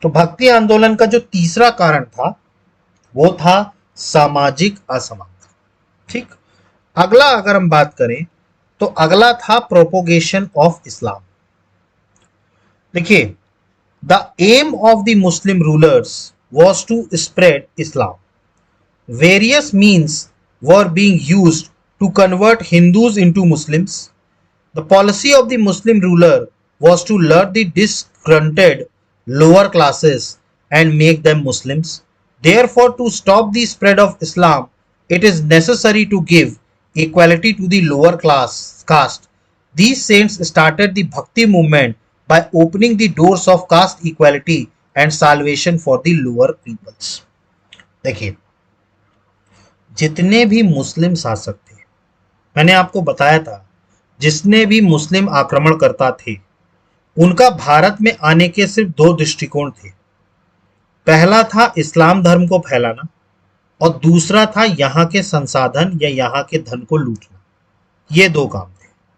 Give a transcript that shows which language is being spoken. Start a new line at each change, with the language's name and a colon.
Hindi: तो भक्ति आंदोलन का जो तीसरा कारण था वो था सामाजिक असमानता। ठीक, अगला अगर हम बात करें तो अगला था
English: Propagation of Islam. देखिए, the aim of the Muslim rulers was to spread Islam. Various means were being used to convert Hindus into Muslims. The policy of the Muslim ruler was to lure the disgruntled lower classes and make them Muslims. Therefore, to stop the spread of Islam, it is necessary to give equality to the lower class caste. These saints started the Bhakti movement by opening the doors of caste equality and salvation for the lower peoples.
Hindi: देखिए, जितने भी मुस्लिम शासक थे, मैंने आपको बताया था, जिसने भी मुस्लिम आक्रमणकर्ता थे, उनका भारत में आने के सिर्फ दो दृष्टिकोण थे। पहला था इस्लाम धर्म को फैलाना और दूसरा था यहाँ के संसाधन या यहाँ के धन को लूटना। ये दो काम थे।